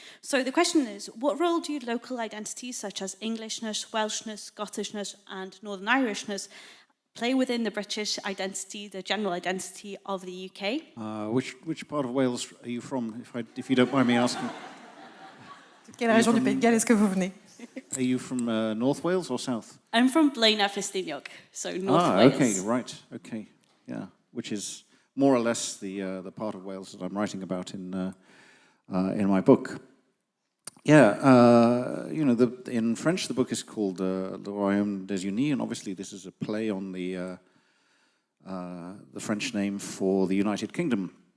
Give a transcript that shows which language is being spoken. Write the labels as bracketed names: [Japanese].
[English] So the question is, what role do local identities such as Englishness, Welshness, Scottishness, and Northern Irishness play within the British identity, the general identity of the UK? which part of Wales are you from, if you don't mind me asking? [French] De quelle région du Pays de Galles est-ce que vous venez? [English] Are you from North Wales or South? I'm from Blaenau Ffestiniog, so North Wales. Okay, right, okay, yeah, which is more or less the part of Wales that I'm writing about in my book. Yeah, in French the book is called Le royaume désuni, and obviously this is a play on the French name for the United Kingdom.